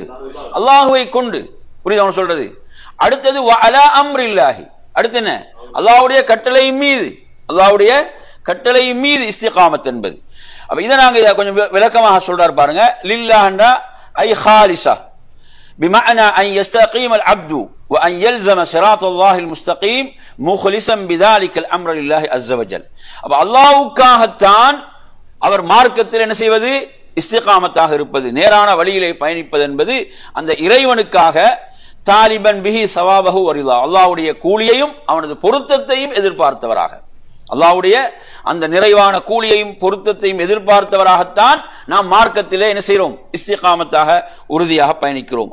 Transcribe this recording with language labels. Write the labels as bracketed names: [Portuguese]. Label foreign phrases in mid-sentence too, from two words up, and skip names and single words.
[Tamil] அல்லாஹ்வை கொண்டு. புரியுது அவன் சொல்றது? அடுத்தது [Arabic] وعلى أمر الله, [Tamil] அடுத்து என்ன? அல்லாஹ்வுடைய கட்டளை மீது. அல்லாஹ்வுடைய கட்டளையின் மீது இஸ்திகாமத் என்பது. அப்ப இதை நாங்க கொஞ்சம் விளக்கமாக சொல்றாரு பாருங்க. [Arabic] لله أي خالصا بمعنى أن يستقيم العبد وأن يلزم صراط الله المستقيم مخلصا بذلك الأمر لله عز وجل. [Tamil] அப்ப அல்லாஹ்வுக்காகத்தான் அவர் மார்க்கத்தில் என்ன செய்வது, இஸ்திகாமத்தாக இருப்பது, நேரான வழியிலே பயணிப்பது என்பது அந்த இறைவனுக்காக [Arabic] طالبا به ثوابه ورضاه, [Tamil] அல்லாஹ்வுடைய கூலியையும் அவனது பொருத்தத்தையும் எதிர்பார்த்தவராக, அல்லாஹ்வுடைய அந்த நிறைவான கூலியையும் பொருத்தத்தையும் எதிர்பார்த்தவராகத்தான் நாம் மார்க்கத்திலே என்ன செய்கிறோம், இஸ்திகாமத்தாக உறுதியாக பயணிக்கிறோம்.